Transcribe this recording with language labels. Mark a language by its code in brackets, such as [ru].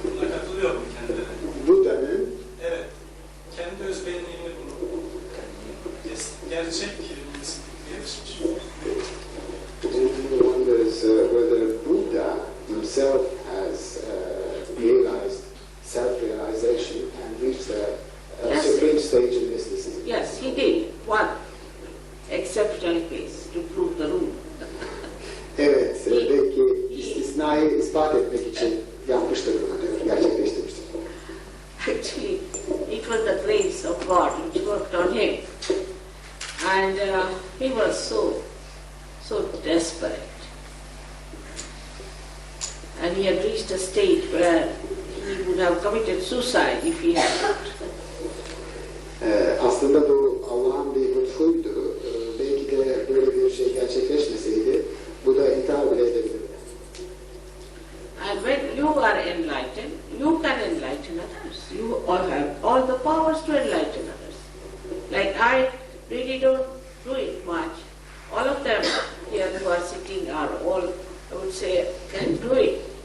[tr] Buna katılıyor mu kendileri? Buda'nın Evet, kendi özbenliğini bulup gerçek mistikliğe erişmiş. [en] was whether Buddha himself has realized self-realization and reached the supreme stage in mysticism. Yes, he did. One exceptional case to prove the rule. [tr] Evet, belki istisnayı ispat etmek için yapmıştır bunu diyor, gerçekleştirmiştir. [en] Actually, it was the grace of God which worked on him. And he was so desperate. And he had reached a state where he would have committed suicide if he had not. [tr] Aslında bu Allah'ın bir lütfuydu. Belki de böyle bir şey gerçekleşmeseydi bu da intihar bile edebilirdi. [en] And when you are enlightened, you can enlighten others. You all have all the powers to enlighten others. Like I really don't do it much. All of them here who are sitting are all, I would say, can do it.